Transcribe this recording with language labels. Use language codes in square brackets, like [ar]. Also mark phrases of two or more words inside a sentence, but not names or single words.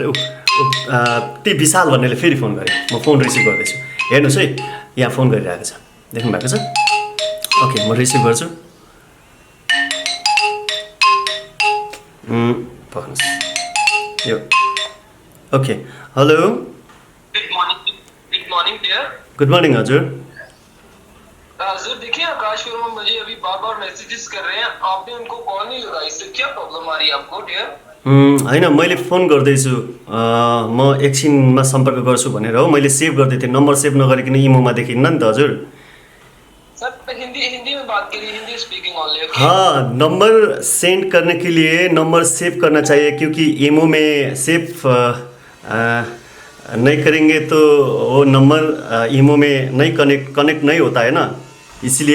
[ne] त्यही विशाल भन्नेले फेरि फोन गरे, म फोन रिसिभ गर्दैछु। हेर्नुहोस् है, यहाँ फोन गरिरहेको छ, देख्नु भएको छ। ओके म रिसिभ गर्छु। पर्नुहोस् यो। [en] okay hello, Good morning dear. good morning हजुर। [hi] सर देखिए आकाश वर्मा मुझे अभी बार बार मैसेजेस कर रहे हैं, आपने उनको कॉल नहीं लगाई, इससे क्या प्रॉब्लम आ रही है आपको डियर? [ne] होइन मैले फोन गर्दैछु, म एकछिनमा सम्पर्क गर्छु भनेर हो। मैले सेभ गर्दै थिएँ, नम्बर सेभ नगरिकन इमोमा देखिन्न नि त हजुर। [hi] सर हिंदी में बात करिए, [en] Hindi speaking only. [hi] हाँ, नंबर सेंड करने के लिए नंबर सेव करना चाहिए, क्योंकि इमो में सेव नहीं करेंगे तो वो नंबर इमो में नहीं कनेक्ट नहीं होता है ना, इसलिए।